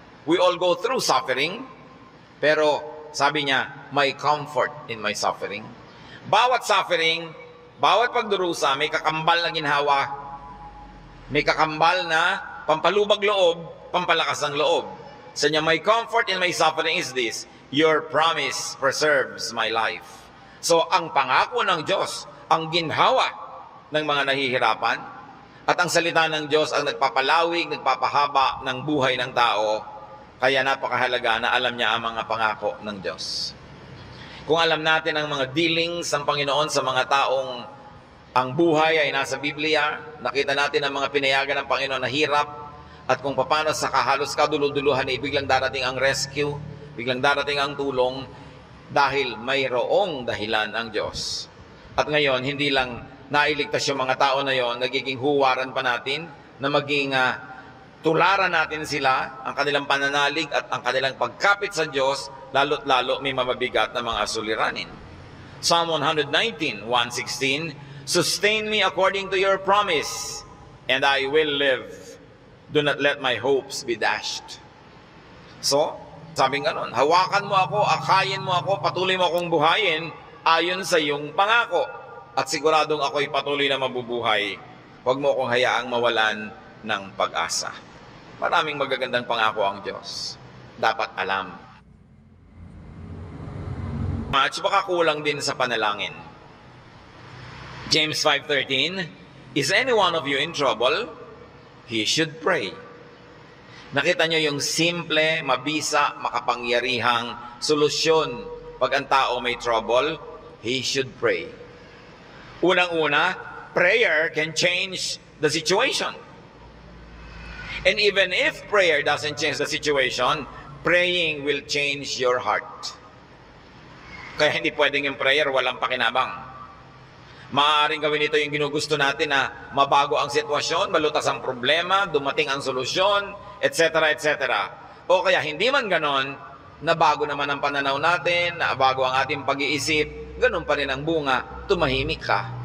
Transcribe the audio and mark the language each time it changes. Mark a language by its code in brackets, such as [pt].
[en] We all go through suffering. [tl] Pero sabi niya, [en] my comfort in my suffering. [tl] Bawat suffering, bawat pagdurusa, may kakambal na ginhawa. May kakambal na pampalubag loob, pampalakas ng loob. Sa niya, [en] my comfort in my suffering is this: your promise preserves my life. [tl] So, ang pangako ng Diyos, ang ginhawa ng mga nahihirapan, at ang salita ng Diyos ang nagpapalawig, nagpapahaba ng buhay ng tao. Kaya napakahalaga na alam niya ang mga pangako ng Diyos. Kung alam natin ang mga dealings ng Panginoon sa mga taong ang buhay ay nasa Biblia, nakita natin ang mga pinayagan ng Panginoon na hirap, at kung paano sa kahalos kaduluduluhan ay biglang darating ang rescue, biglang darating ang tulong, dahil mayroong dahilan ang Diyos. At ngayon, hindi lang nailigtas yung mga tao na yon, nagiging huwaran pa natin na maging tularan natin sila, ang kanilang pananalig at ang kanilang pagkapit sa Diyos, lalo't lalo may mabibigat na mga suliranin. [en] Psalm 119, 116, sustain me according to your promise, and I will live. Do not let my hopes be dashed. [tl] So, sabing ganon, hawakan mo ako, akayin mo ako, patuloy mo akong buhayin ayon sa iyong pangako. At siguradong ako'y patuloy na mabubuhay. Huwag mo akong hayaang mawalan ng pag-asa. Maraming magagandang pangako ang Diyos. Dapat alam. At baka kulang din sa panalangin. [en] James 5:13, is any one of you in trouble? He should pray. [tl] Nakita nyo yung simple, mabisa, makapangyarihang solusyon. Pag ang tao may [en] trouble, he should pray. [tl] Unang-una, [en] prayer can change the situation. And even if prayer doesn't change the situation, praying will change your heart. [tl] Kaya hindi pwedeng yung prayer walang pakinabang. Maaaring gawin ito yung ginugusto natin na mabago ang sitwasyon, malutas ang problema, dumating ang solusyon, etc., etc. O kaya hindi man ganon, nabago naman ang pananaw natin, nabago ang ating pag-iisip, ganon pa rin ang bunga, tumahimik ka.